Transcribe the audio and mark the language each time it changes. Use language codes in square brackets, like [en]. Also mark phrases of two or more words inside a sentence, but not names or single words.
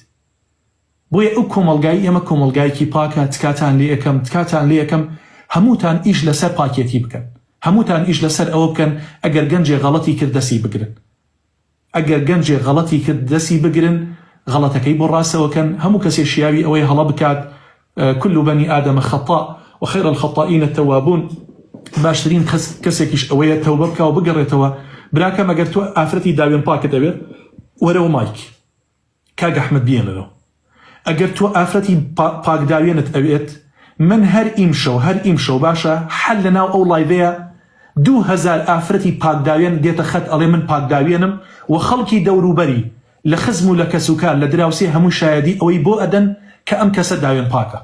[ckb] بۆیە ئەو کۆمەڵگای ئێمە کۆمەڵگایەکی پاکە، تکاتان لێ یەکەم هەمووتان ئیش لەسەر پاکێتی بکەن، هەمووتان ئیش لەسەر ئەوە بکەن ئەگەر گەنجێ غەڵەتی کرد دەسی بگرن، ئەگەر گەنجێ غەڵەتی کرد دەسی بگرن، غەڵەتەکەی بۆ ڕاستەوەکەن. هەموو کەسێ شیاوی ئەوەی هەڵە بکات، [ar] كل بني آدم خطاء وخير الخطائين التوابون. [ckb] باشترین کەسێکیش ئەوەیە تەوبە بکە و بگەڕێتەوە. براکەم ئەگەر تۆ ئافرەتی داوێن پاکت دەبێت وەرەوە مایک کاک ئەحمەد بێنەوە. ئەگەر تۆ ئافرەتی پاکداوێنت ئەوێت، من هەر ئیمشەو باشە حەل لەناو ئەو لایڤەیە 2000 ئافرەتی پاکداوێن دێتە خەت ئەڵێ من پاکداوێنم، و خەڵکی دەوروبەری لە خزم و لە کەسوکار لە دراوسێ هەموو شایەدی ئەوەی بۆ ئەدەن کە ئەم کەسە داوێن پاکە.